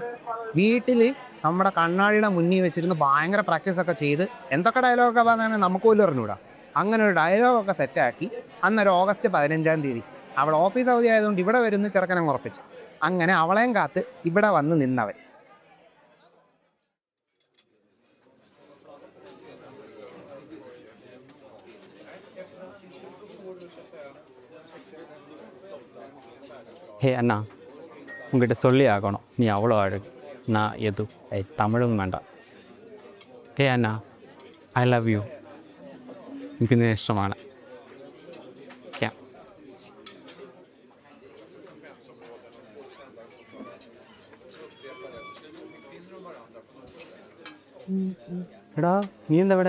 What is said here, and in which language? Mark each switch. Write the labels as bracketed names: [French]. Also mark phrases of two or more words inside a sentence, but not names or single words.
[Malayalam] വീട്ടിൽ നമ്മുടെ കണ്ണാടിയുടെ മുന്നിൽ വെച്ചിരുന്ന് ഭയങ്കര പ്രാക്ടീസൊക്കെ ചെയ്ത് എന്തൊക്കെ ഡയലോഗൊക്കെ പറഞ്ഞാൽ നമുക്ക് പോലും അറിഞ്ഞൂടാ. അങ്ങനെ ഒരു ഡയലോഗൊക്കെ സെറ്റാക്കി അന്നൊരു ഓഗസ്റ്റ് 15-ാം തീയതി അവൾ ഓഫീസ് അവധി ആയതുകൊണ്ട് ഇവിടെ വരുന്ന ചെറുക്കനങ്ങ് ഉറപ്പിച്ചു. അങ്ങനെ അവളെയും കാത്ത് ഇവിടെ വന്ന് നിന്നവൻ. [Tamil] ஹே அண்ணா, உங்ககிட்ட சொல்லி ஆகணும், நீ அவ்வளோ அழகு. நான் எதுவும் தமிழும் வேண்டாம். ஹே அண்ணா, [English] I love you. [Malayalam] എനിക്ക് നിന്നെ ഇഷ്ടമാണ്. എടാ, നീ എന്താ ഇവിടെ?